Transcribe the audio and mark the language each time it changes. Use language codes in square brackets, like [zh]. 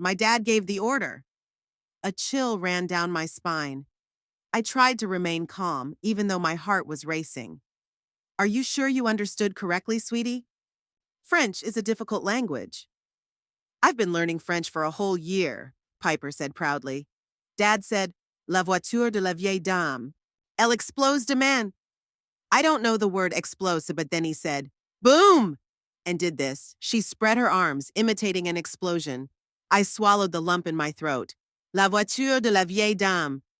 [en] My dad gave the order." A chill ran down my spine. I tried to remain calm, even though my heart was racing. "Are you sure you understood correctly, sweetie? French is a difficult language." "I've been learning French for a whole year." Piper said proudly. Dad said, [fr] La voiture de la vieille dame. Elle explose demain. [en] I don't know the word explosive, but then he said, Boom! And did this. She spread her arms, imitating an explosion. I swallowed the lump in my throat. [fr] La voiture de la vieille dame.